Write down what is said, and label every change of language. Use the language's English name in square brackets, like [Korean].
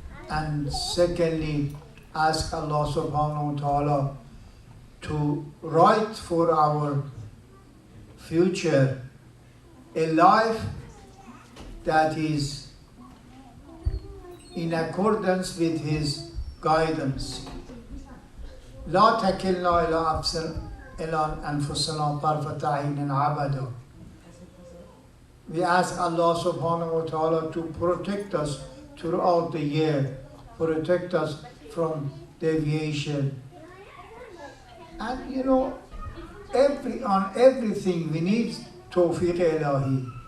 [English] And secondly, ask Allah subhanahu wa ta'ala to write for our future a life that is in accordance with his guidance. [Arabic] لا تكلنا إلى أنفسنا طرفة عين أبدا. [English] We ask Allah subhanahu wa ta'ala to protect us throughout the year, protect us from deviation. And you know, on everything we need tawfiq ilahi.